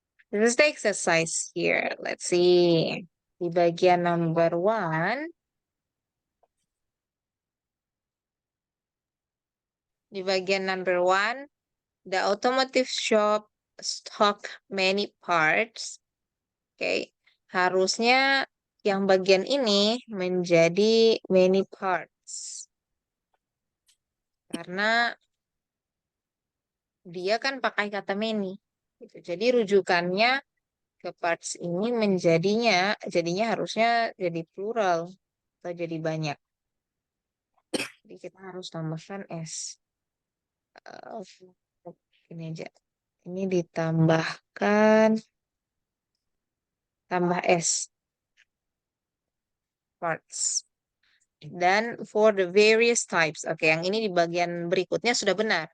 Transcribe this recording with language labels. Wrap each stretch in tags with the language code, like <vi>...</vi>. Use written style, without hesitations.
<en>This is the exercise here. Let's see.</en> <id>Di bagian number one. Di bagian</id> <en>number one, the automotive shop stock many parts.</en> <id>Oke. Harusnya yang bagian ini menjadi many parts. Karena dia kan pakai kata many. Gitu. Jadi rujukannya ke parts ini jadinya harusnya jadi plural atau jadi banyak. Jadi kita harus tambahkan s. Ini aja. Ini ditambahkan tambah S. Parts. Dan</id> <en>for the various types.</en> <id>Oke, yang ini di bagian berikutnya sudah benar.</id>